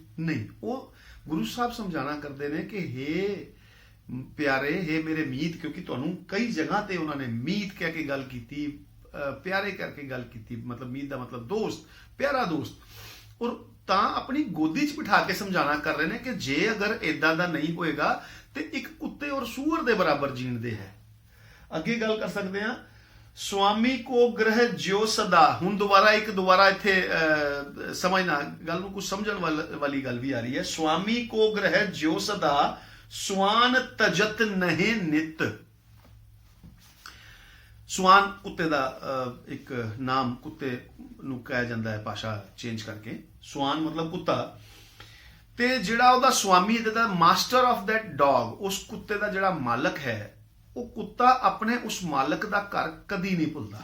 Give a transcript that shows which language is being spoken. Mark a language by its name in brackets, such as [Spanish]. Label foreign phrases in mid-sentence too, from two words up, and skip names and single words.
[Punjabi] ਨਹੀਂ, ਉਹ ਗੁਰੂ ਸਾਹਿਬ ਸਮਝਾਣਾ ਕਰਦੇ ਨੇ ਕਿ ਹੇ ਪਿਆਰੇ, ਹੇ ਮੇਰੇ ਮੀਤ, ਕਿਉਂਕਿ ਤੁਹਾਨੂੰ ਕਈ ਜਗ੍ਹਾ ਤੇ ਉਹਨਾਂ ਨੇ ਮੀਤ ਕਹਿ ਕੇ ਗੱਲ ਕੀਤੀ, ਪਿਆਰੇ ਕਰਕੇ ਗੱਲ ਕੀਤੀ, ਮਤਲਬ ਮੀਤ ਦਾ ਮਤਲਬ ਦੋਸਤ, ਪਿਆਰਾ ਦੋਸਤ। ਔਰ ਤਾਂ ਆਪਣੀ ਗੋਦੀ 'ਚ ਬਿਠਾ ਕੇ ਸਮਝਾਣਾ ਕਰ ਰਹੇ ਨੇ ਕਿ ਜੇ ਅਗਰ ਇਦਾਂ ਦਾ ਨਹੀਂ ਹੋਏਗਾ ਤੇ ਇੱਕ ਕੁੱਤੇ ਔਰ ਸੂਅਰ ਦੇ ਬਰਾਬਰ ਜੀਣ ਦੇ ਹੈ। ਅੱਗੇ ਗੱਲ ਕਰ ਸਕਦੇ ਹਾਂ, [Braj] स्वामी को ग्रह ज्यो सदा। [Punjabi] ਹੁਣ ਦੁਬਾਰਾ ਇੱਥੇ ਸਮਝਣਾ ਗੱਲ ਨੂੰ, ਕੁਝ ਸਮਝਣ ਵਾਲੀ ਗੱਲ ਵੀ ਆ ਰਹੀ ਹੈ। [Braj] स्वामी को ग्रह ज्यो सदा स्वान तजत नहीं नित। [Punjabi] ਸਵਾਨ ਕੁੱਤੇ ਦਾ ਇੱਕ ਨਾਮ, ਕੁੱਤੇ ਨੂੰ ਕਿਹਾ ਜਾਂਦਾ ਹੈ ਭਾਸ਼ਾ ਚੇਂਜ ਕਰਕੇ। ਸਵਾਨ ਮਤਲਬ ਕੁੱਤਾ, ਤੇ ਜਿਹੜਾ ਉਹਦਾ ਸਵਾਮੀ, ਦਾ [English] master of that dog, [Punjabi] ਉਸ ਕੁੱਤੇ ਦਾ ਜਿਹੜਾ ਮਾਲਕ ਹੈ, ਉਹ ਕੁੱਤਾ ਆਪਣੇ ਉਸ ਮਾਲਕ ਦਾ ਘਰ ਕਦੀ ਨਹੀਂ ਭੁੱਲਦਾ।